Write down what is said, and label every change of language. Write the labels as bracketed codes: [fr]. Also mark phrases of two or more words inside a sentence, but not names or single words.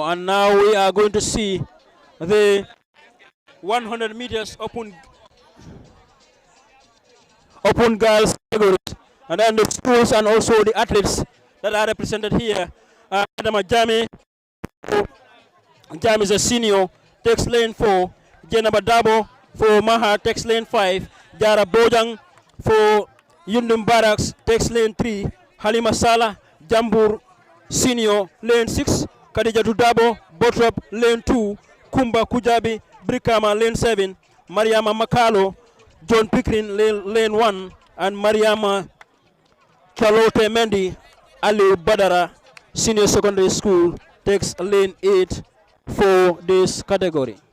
[en] And now we are going to see the 100 meters open girls categories, and then the schools and also the athletes that are represented here. Adama Jam is a senior, takes lane 4. Jenaba Dabo for Maha takes lane 5. Jara Bojang for Yundum Barracks takes lane 3. Halima Sala, Jambur senior, lane 6. Khadija Dabo, Botrop, lane 2. Kumba Kujabi, Brikama, lane 7. Mariama Makalo, John Pickering, lane 1. And Mariama Chalote Mendy, Ali Badara, Senior Secondary School, takes lane 8 for this category.